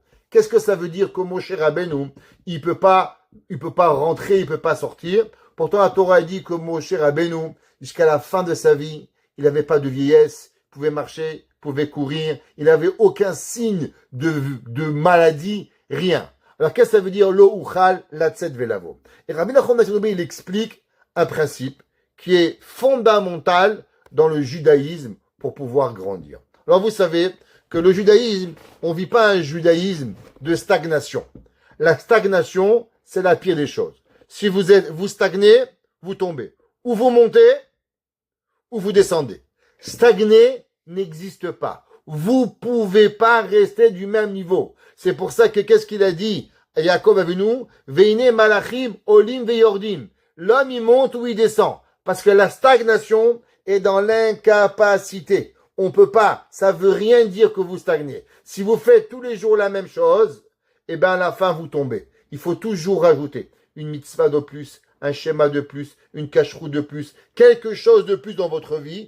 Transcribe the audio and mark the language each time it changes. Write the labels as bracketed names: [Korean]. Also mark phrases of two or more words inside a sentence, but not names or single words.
[French] Qu'est-ce que ça veut dire que Moshe Rabbeinu, il peut pas rentrer, il peut pas sortir. Pourtant, la Torah dit que Moshe Rabbeinu, jusqu'à la fin de sa vie, il n'avait pas de vieillesse, il pouvait marcher, il pouvait courir, il n'avait aucun signe de maladie, rien. Alors, qu'est-ce que ça veut dire [Hebrew] לא אוכל לצאת ולבוא? [French] Et Rabbi Nachman de Tchernobyl, il explique un principe qui est fondamental dans le judaïsme pour pouvoir grandir. Alors, vous savez que le judaïsme, on vit pas un judaïsme de stagnation. La stagnation, c'est la pire des choses. Si vous stagnez, vous tombez. Ou vous montez, ou vous descendez. Stagner n'existe pas. Vous pouvez pas rester du même niveau. C'est pour ça que qu'est-ce qu'il a dit? [Hebrew] יעקב אבינו, והנה מלאכים עולים ויורדים. [French] L'homme, il monte ou il descend. Parce que la stagnation est dans l'incapacité. On peut pas. Ça veut rien dire que vous stagnez. Si vous faites tous les jours la même chose, eh ben, à la fin, vous tombez. Il faut toujours rajouter une mitzvah de plus, un schéma de plus, une cacheroute de plus, quelque chose de plus dans votre vie.